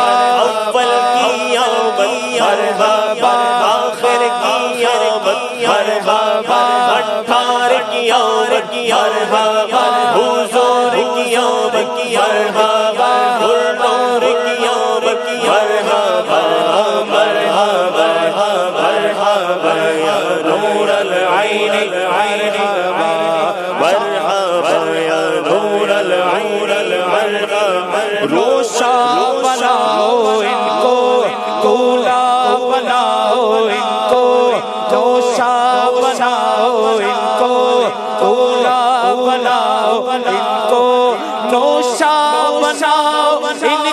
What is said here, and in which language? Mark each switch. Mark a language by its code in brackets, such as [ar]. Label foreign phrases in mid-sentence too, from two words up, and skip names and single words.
[ur] اول قیامت مرحبا آخر قیامت مرحبا اٹھار قیامت مرحبا حضور قیامت مرحبا نور قیامت مرحبا مرحبا [ar] مرحبا یا نور العین مرحبا یا نور العین [ur] روشا بناؤ ان کو کولا بناؤ ان کو روشا بناؤ ان کو کولا بناؤ ان کو نوشا بناؤ ان